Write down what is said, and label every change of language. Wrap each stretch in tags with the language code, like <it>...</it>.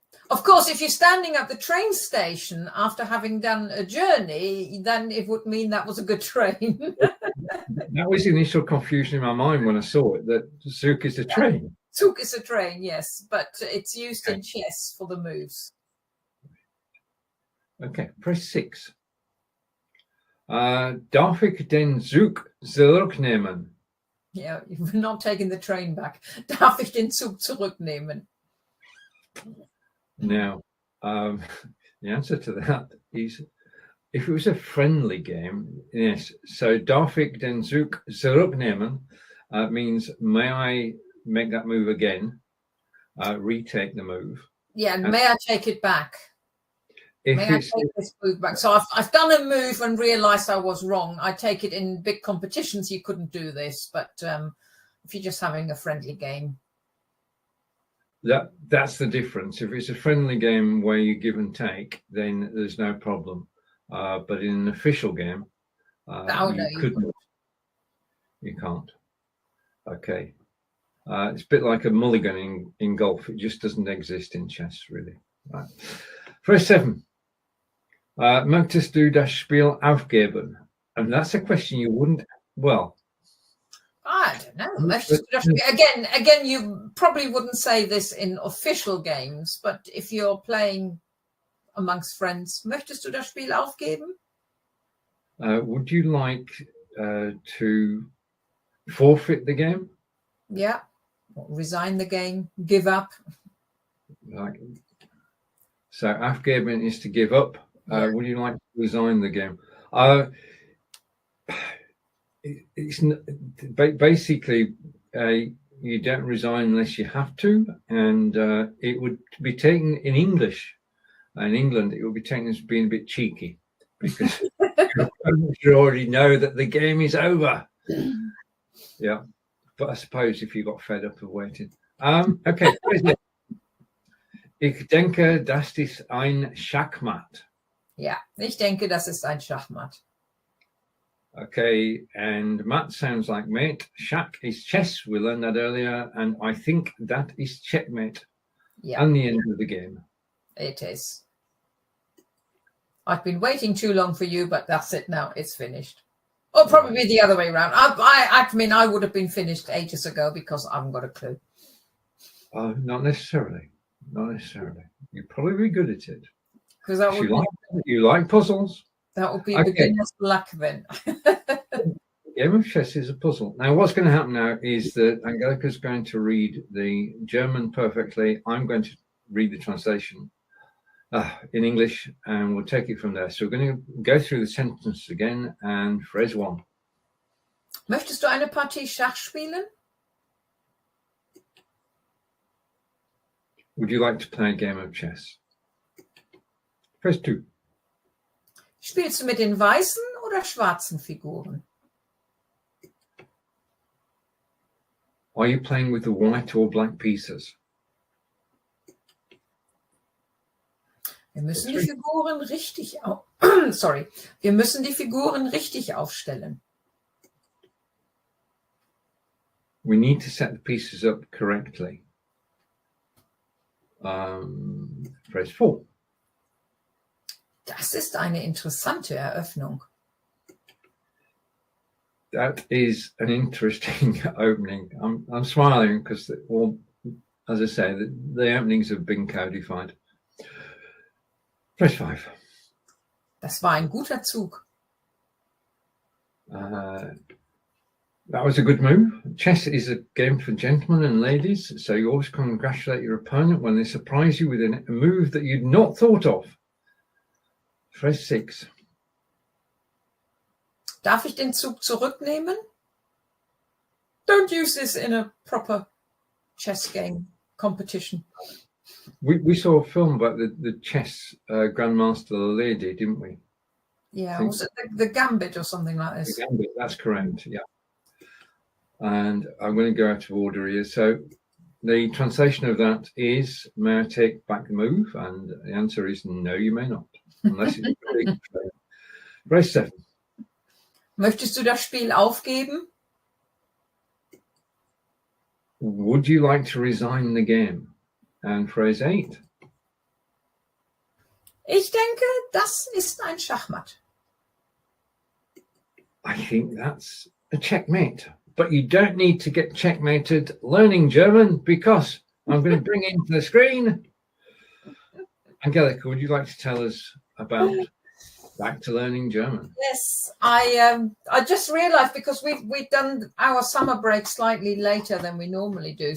<en>Of course, if you're standing at the train station after having done a journey, then it would mean that was a good train. That was the initial confusion in my mind when I saw it, that Zug is a train. Zug is a train, yes, but it's used in chess for the moves. Okay, press 6.</en> <de>Darf ich den Zug zurücknehmen?</de> <en>Yeah, you've not taken the train back.</en> <de>Darf ich den Zug zurücknehmen?</de> <en>Now, the answer to that is, if it was a friendly game, yes. So,</en> <de>darf ich den Zug zurücknehmen</de> <en>means, may I make that move again, retake the move. Yeah, and may I take it back? May I take this move back? So I've done a move and realised I was wrong. I take it in big competitions you couldn't do this, but if you're just having a friendly game. That's the difference. If it's a friendly game where you give and take, then there's no problem. But in an official game, you can't. Okay. It's a bit like a mulligan in golf. It just doesn't exist in chess, really. Right. Phrase 7.</en> <de>Möchtest du das Spiel aufgeben?</de> <en>And that's a question you wouldn't, well. I don't know.</en> <de>Möchtest du das Spiel?</de> <en>Again, you probably wouldn't say this in official games, but if you're playing amongst friends,</en> <de>möchtest du das Spiel aufgeben?</de> <en>Would you like to forfeit the game? Yeah. Resign the game, give up. So aufgeben is to give up. Would you like to resign the game? It's basically you don't resign unless you have to, and it would be taken in English. In England, it would be taken as being a bit cheeky because you already know that the game is over. Yeah, but I suppose if you got fed up of waiting. Okay.</en> <de>Ich denke, das ist ein Schachmatt. Yeah, ich denke, das ist ein Schachmatt.</de> <en>Okay, and mat sounds like mate. Schach is chess. We learned that earlier, and I think that is checkmate. Yeah. And the end of the game. It is. I've been waiting too long for you, but that's it now. It's finished. Or probably the other way around. I mean, I would have been finished ages ago because I haven't got a clue. Not necessarily. Not necessarily. You'd probably be good at it. Because that would you like puzzles. That would be beginner's luck then. Game of chess is a puzzle. Now, what's going to happen now is that Angelika is going to read the German perfectly. I'm going to read the translation in English, and we'll take it from there. So we're going to go through the sentence again, and phrase 1.</en> <de>Möchtest du eine Partie Schach spielen?</de> <en>Would you like to play a game of chess? Phrase 2.</en> <de>Spielst du mit den weißen oder schwarzen Figuren?</de> <en>Are you playing with the white or black pieces?</en> <de>Wir müssen die Figuren richtig Wir müssen die Figuren richtig aufstellen.</de> <en>We need to set the pieces up correctly. Phrase 4.</en> <de>Das ist eine interessante Eröffnung.</de> <en>That is an interesting opening. I'm smiling because, as I say, the openings have been codified. Phrase 5.</en> <de>Das war ein guter Zug.</de> <en>That was a good move. Chess is a game for gentlemen and ladies, so you always congratulate your opponent when they surprise you with a move that you'd not thought of. Phrase 6.</en> <de>Darf ich den Zug zurücknehmen?</de> <en>Don't use this in a proper chess game. competition. We saw a film about the chess grandmaster lady, didn't we? Yeah, was it the Gambit or something like this? The Gambit, that's correct, yeah. And I'm going to go out of order here. So the translation of that is, may I take back the move? And the answer is no, you may not, unless it's really clear. Phrase 7.</en> <de>Möchtest du das Spiel aufgeben?</de> <en>Would you like to resign the game? And phrase 8.</en> <de>Ich denke, das ist ein Schachmatt.</de> <en>I think that's a checkmate. But you don't need to get checkmated learning German, because I'm going to bring into the screen. Angelika, would you like to tell us about Back to Learning German? Yes, I just realised, because we've done our summer break slightly later than we normally do.</en>